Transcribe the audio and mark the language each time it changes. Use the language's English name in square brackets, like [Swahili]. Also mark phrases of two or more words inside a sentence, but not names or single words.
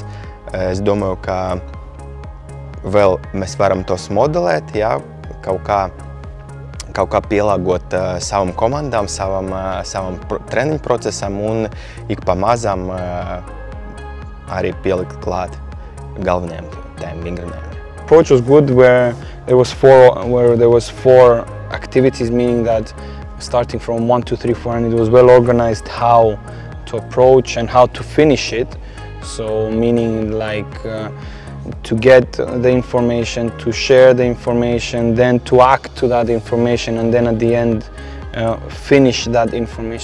[Latvian] Es domāju, ka vēl mēs varam tos modelēt, ja? kaut kā pielāgot savam komandām, savam treniņu procesam un ik pa mazam arī pielikt klāt galvenajiem tiem vingrinājumiem. [English] Approach was good where there was four activities, meaning that starting from 1, 2, 3, 4, and it was well organized how to approach and how to finish it. So meaning like to get the information, to share the information, then to act to that information, and then at the end finish that information.